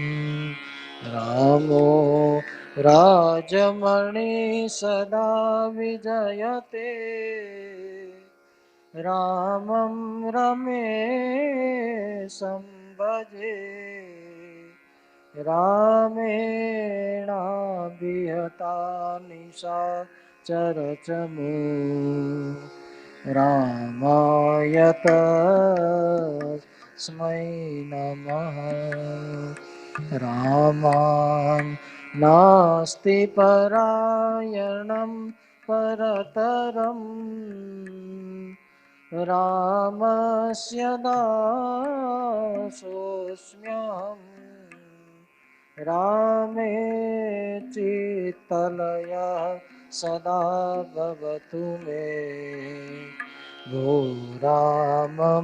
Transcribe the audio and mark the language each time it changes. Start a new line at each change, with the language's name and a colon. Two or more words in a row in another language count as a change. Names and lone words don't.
Sanskrit: रामो राजमणिः सदा विजयते रामं रमेशं भजे रामेणाभिहता निशाचरचमू रामाय तस्मै नमः. रामान नास्ति परायणं परतरं रामस्य दासोऽस्म्यहम् रामे चित्तलयः सदा भवतु मे भो राम